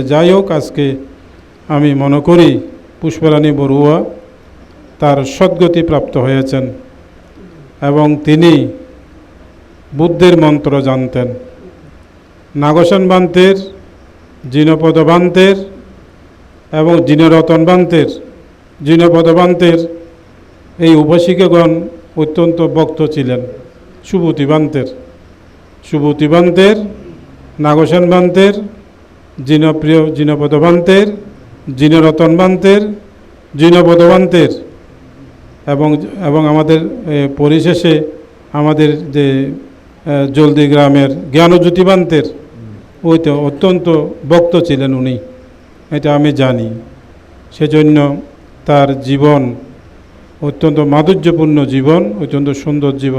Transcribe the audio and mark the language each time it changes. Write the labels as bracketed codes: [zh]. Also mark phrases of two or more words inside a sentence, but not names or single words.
[bn] যাই হোক, আজকে আমি মনে করি পুষ্পরানী বড়ুয়া তার সদ্গতি প্রাপ্ত হয়েছেন এবং তিনি বুদ্ধের মন্ত্র জানতেন। নাগসেন বান্তের, জিনপদ বান্তের এবং জিনরতন বান্তের, জিনপদ বান্তের এই উপাসিকাগণ অত্যন্ত ভক্ত ছিলেন। সুবুতি বান্তের, নাগসেন বান্তের, জিনপ্রিয় জিনপদ বান্তের, জিনরতন বান্তের, জিনপদ বান্তের এবং আমাদের পরিশেষে আমাদের যে জলদি গ্রামের জ্ঞানজ্যোতি বান্তের ওইটা অত্যন্ত ভক্ত ছিলেন উনি, এটা আমি জানি। সেজন্য তার জীবন অত্যন্ত মাধুর্যপূর্ণ জীবন, অত্যন্ত সুন্দর জীবন।